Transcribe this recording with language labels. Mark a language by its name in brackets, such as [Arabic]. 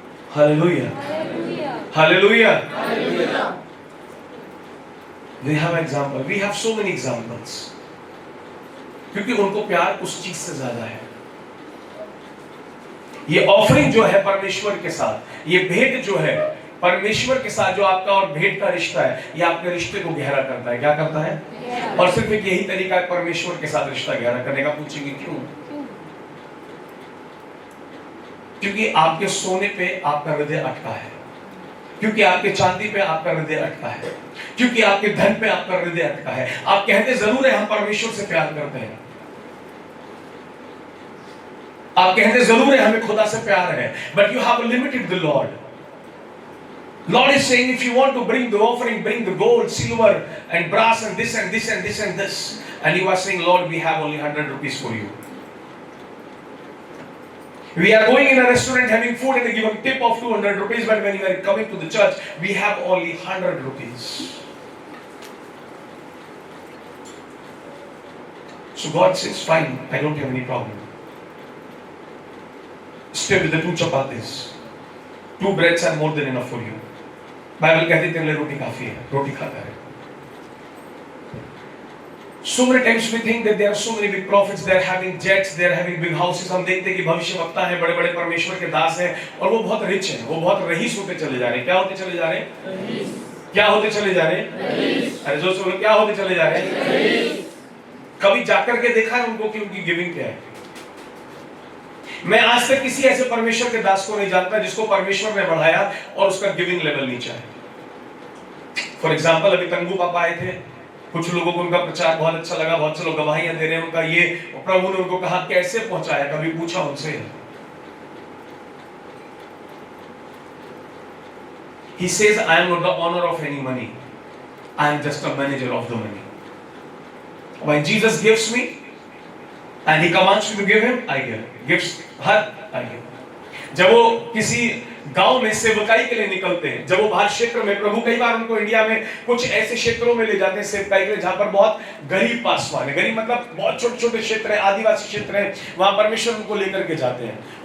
[English] Hallelujah. Hallelujah. Hallelujah. They have example. We have so many examples. [Hindi] क्योंकि उनको प्यार उस चीज से ज्यादा है। ये ऑफरिंग जो है परमेश्वर के साथ, ये भेंट जो है परमेश्वर के साथ, जो आपका और भेंट का रिश्ता है, ये आपके रिश्ते को गहरा करता है। क्या करता है? और सिर्फ एक यही तरीका है परमेश्वर के साथ रिश्ता गहरा करने का। पूछेंगे क्यों? क्योंकि आपके सोने पे आपका हृदय अटका है, क्योंकि आपके चांदी पे आपका हृदय अटका है, क्योंकि आपके धन पे आपका हृदय अटका है। आप कहते जरूर है हम परमेश्वर से प्यार करते हैं, आप कहते जरूर है हमें खुदा से प्यार है, [English] But you have limited the lord. Lord is saying, if you want to bring the offering, bring the gold, silver and brass and this and this and this and this. And you are saying, Lord, we have only 100 rupees for you. We are going in a restaurant having food and they give a tip of 200 rupees, but when we are coming to the church, we have only 100 rupees. So God says, fine, I don't have any problem. Stay with the 2 chapatis. 2 breads are more than enough for you. [Hindi] Bible कहती है तेरे लिए रोटी काफी है, रोटी खाता है। [English] So many times we think that there are so many big prophets, they are having jets, they are having big houses. [Hindi] हम देखते हैं कि भविष्यवक्ता हैं, बड़े-बड़े परमेश्वर के दास हैं और वो बहुत रिच हैं, वो बहुत रईस होते चले जा रहे हैं। क्या होते चले जा रहे हैं? क्या होते चले जा रहे हैं? अरे जो बोलो क्या होते चले जा रहे हैं? कभी जाकर के देखा है उनको कि उनकी गिविंग क्या है? मैं आज तक किसी ऐसे परमेश्वर के दास को नहीं जानता जिसको परमेश्वर ने बढ़ाया और उसका गिविंग लेवल नीचा है। फॉर एग्जाम्पल अभी तंगू पापा आए थे, कुछ लोगों को उनका प्रचार बहुत अच्छा लगा, बहुत से लोग गवाहियां दे रहे हैं उनका ये, प्रभु ने उनको कहा कैसे पहुंचाया, कभी पूछा उनसे? [English] He says, I am not the owner of any money, I am just a manager of the money. When Jesus gives me and he commands me to give him, I give. Gives her, I give. [Hindi] जब वो किसी गांव में सेवकाई के लिए निकलते हैं, जब वो बाहर क्षेत्र में, प्रभु कई बार उनको इंडिया में कुछ ऐसे क्षेत्रों में ले जाते हैं सेवकाई के लिए जहां पर बहुत गरीब पासवान है, गरीब मतलब बहुत छोटे-छोटे क्षेत्र है, आदिवासी क्षेत्र है, वहां परमेश्वर उनको लेकर के जाते हैं।